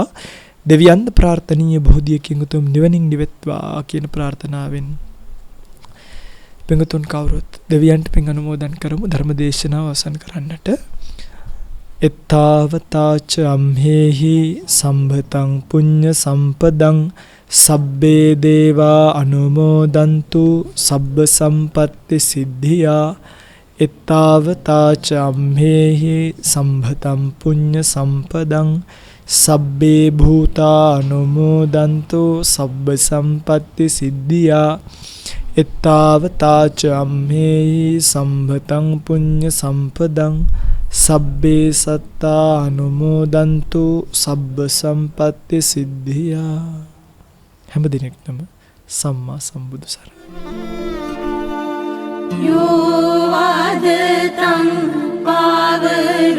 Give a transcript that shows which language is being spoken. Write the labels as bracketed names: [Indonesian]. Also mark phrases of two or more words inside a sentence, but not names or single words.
[Sinhala] දෙවියන්ද ප්‍රාර්ථනීය බෝධියකින් උතුම් නිවනින් නිවෙත්වා කියන ප්‍රාර්ථනාවෙන් පින්තුන් කවුරුත් දෙවියන්ට පින් අනුමෝදන් කරමු. ධර්ම දේශනාව අවසන් කරන්නට [Pali] එත්තාවතාච අම්හෙහි සම්භතං පුඤ්ඤ සම්පදං සබ්බේ දේවා අනුමෝදන්තු සබ්බ සම්පත්ති සිද්ධියා. එත්තාවතාච අම්හෙහි සම්භතං පුඤ්ඤ සම්පදං සබ්බේ භූතා අනුමෝදන්තු සබ්බ සම්පත්ති සිද්ධියා. එත්තාවතාච අම්හෙහි සම්භතං පුඤ්ඤ සම්පදං සබ්බේ සත්තා අනුමෝදන්තු සබ්බ සම්පත්ති සිද්ධියා. [Sinhala] හැම දිනෙකටම සම්මා සම්බුදු සරණයි. [Pali] යෝ වාදතං පාව